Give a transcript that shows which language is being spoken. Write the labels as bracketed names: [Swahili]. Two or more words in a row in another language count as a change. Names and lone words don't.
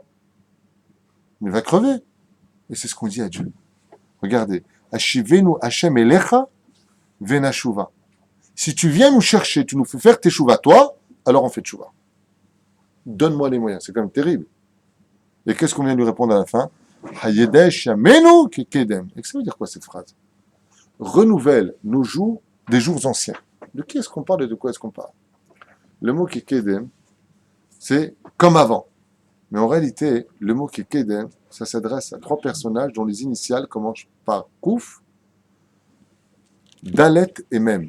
[French] Mais va crever. Et c'est ce qu'on dit à Dieu. Regardez, [Hebrew] השיבנו השם אליך ונשובה. [French] Si tu viens nous chercher, tu nous fais faire teshuva, toi, alors on fait teshuva. Donne-moi les moyens. C'est quand même terrible. Et qu'est-ce qu'on vient de lui répondre à la fin? [Hebrew] חדש ימינו כקדם. [French] Et ça veut dire quoi cette phrase? Renouvelle nos jours des jours anciens. De qui est-ce qu'on parle et de quoi est-ce qu'on parle? Le mot [Hebrew] כקדם, [French] c'est comme avant. Mais en réalité, le mot Kekedem, ça s'adresse à trois personnages dont les initiales commencent par Kouf, Dalet et Mem.